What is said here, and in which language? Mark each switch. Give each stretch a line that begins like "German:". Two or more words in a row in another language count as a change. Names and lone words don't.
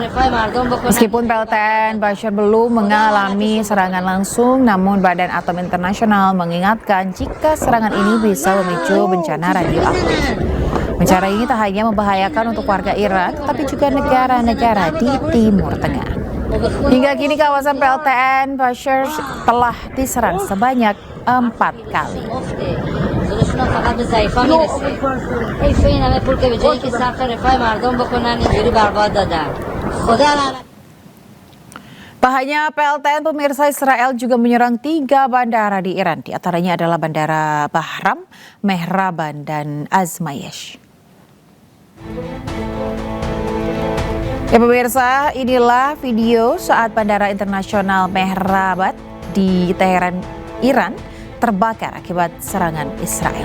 Indonesian: Meskipun PLTN Bushehr belum mengalami serangan langsung, namun Badan Atom Internasional mengingatkan jika serangan ini bisa memicu bencana radioaktif. Bencana ini tak hanya membahayakan untuk warga Iran, tetapi juga negara-negara di Timur Tengah. Hingga kini kawasan PLTN Bushehr telah diserang sebanyak 4 kali.
Persian: دشمن فقط به ضعیفا میرسه حیف این همه پول که به جایی که صرف رفاه مردم بکنن اینجوری برباد دادن خدا لعنت.
Indonesian: Tak hanya PLTN, pemirsa, Israel juga menyerang 3 bandara di Iran. Di antaranya adalah Bandara Bahram, Mehraban, dan Azmayesh. Ya pemirsa, inilah video saat Bandara Internasional Mehraban di Teheran, Iran terbakar akibat serangan Israel.